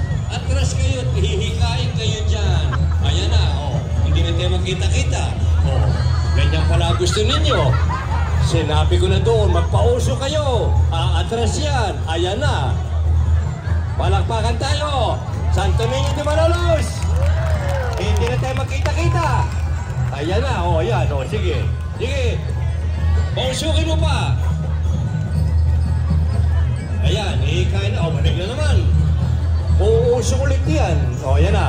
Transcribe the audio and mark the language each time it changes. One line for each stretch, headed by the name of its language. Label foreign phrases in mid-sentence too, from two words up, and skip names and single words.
Filipino: Atras kayo. Hihikain kayo dyan. Ayan na. O. Hindi na tayo magkita-kita. O. Ganyan pala gusto ninyo. Sinabi ko na doon, magpauso kayo. Atras yan. Ayan na. Palakpakan tayo. Santo Niño de Malolos. Hindi na tayo magkita-kita. Ayan na. O, ayan. O, sige. Sige. Pausukin mo pa. Ayan. Ihikain na. O, manig na naman. Uusok ulit yan. O, ayan na.